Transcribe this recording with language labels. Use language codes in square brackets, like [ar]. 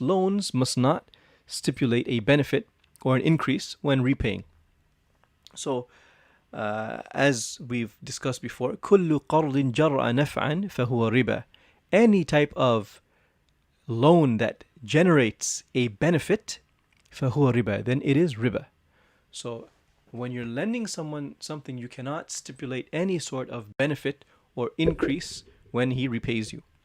[en] Loans must not stipulate a benefit or an increase when repaying. So as we've discussed before, [ar] كل قرض جرى نفعا فهو ربا. [en] Any type of loan that generates a benefit, [ar] فهو ربا, [en] then it is riba. So when you're lending someone something, you cannot stipulate any sort of benefit or increase when he repays you.